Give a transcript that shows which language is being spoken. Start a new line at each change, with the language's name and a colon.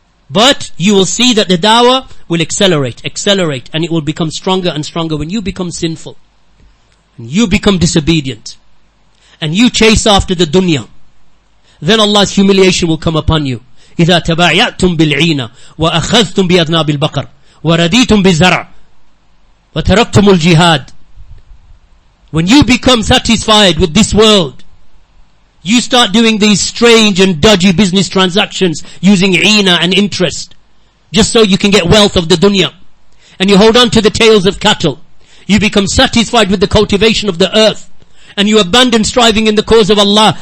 English: But you will see that the dawah will accelerate, and it will become stronger and stronger when you become sinful, and you become disobedient, and you chase after the dunya. Then Allah's humiliation will come upon you.
Arabic: إذا تبايعتم بالعينة وأخذتم بأذناب البقر ورديتم بالزرع وتركتم الجهاد.
English: When you become satisfied with this world, you start doing these strange and dodgy business transactions using ina and interest, just so you can get wealth of the dunya. And you hold on to the tails of cattle. You become satisfied with the cultivation of the earth, and you abandon striving in the cause of Allah.